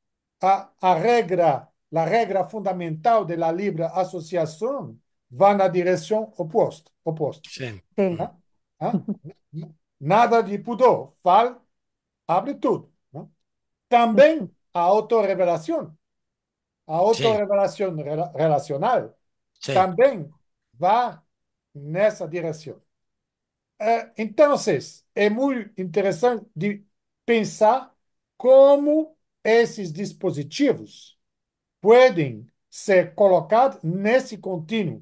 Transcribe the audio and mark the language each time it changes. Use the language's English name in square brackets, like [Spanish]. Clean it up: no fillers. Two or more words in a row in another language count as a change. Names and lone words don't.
[Portuguese] A regra fundamental da livre associação vai na direção oposta. [Spanish] sí, Sí. mm, [Portuguese] Né? Né? Nada de pudor, fala, abre tudo. Né? Também a autorrevelação, [Spanish] sí, [Portuguese] relacional, [Spanish] sí, [Portuguese] também vai nessa direção. Então, é muito interessante de pensar como esses dispositivos podem ser colocados nesse contínuo.